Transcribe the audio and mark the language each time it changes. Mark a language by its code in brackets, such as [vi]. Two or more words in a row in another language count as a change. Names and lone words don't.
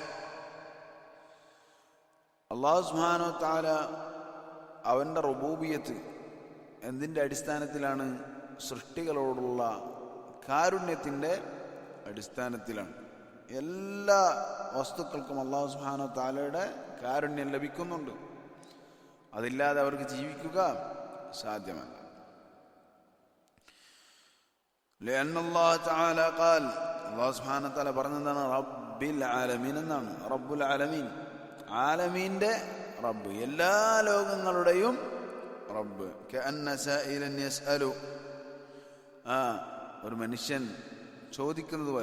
[ml] അല്ലാഹു [ar] سبحانه وتعالى [ml] അവൻ്റെ റുബൂബിയത്ത് എന്തിൻ്റെ അടിസ്ഥാനത്തിലാണ്? സൃഷ്ടികളോടുള്ള കാരുണ്യത്തിൻ്റെ അടിസ്ഥാനത്തിലാണ്. എല്ലാ വസ്തുക്കൾക്കും അല്ലാഹു [ar] سبحانه وتعالى [ml] കാരുണ്യം ലഭിക്കുന്നുണ്ട്. അതില്ലാതെ അവർക്ക് ജീവിക്കുക സാധ്യമല്ല. [ar] لأن الله تعالى قال, [ml] അല്ലാഹു [ar] سبحانه وتعالى [ml] പറഞ്ഞതാണ് [ar] رب العالمين [ml] എന്നാണ്. [ar] رب العالمين, [ml] ആലമീൻ്റെ റബ്ബ്, എല്ലാ ലോകങ്ങളുടെയും റബ്ബ്. [ar] كأن سائلا يسأل, [ml] ഒരു മനുഷ്യൻ ചോദിക്കുന്നത് പോലെ.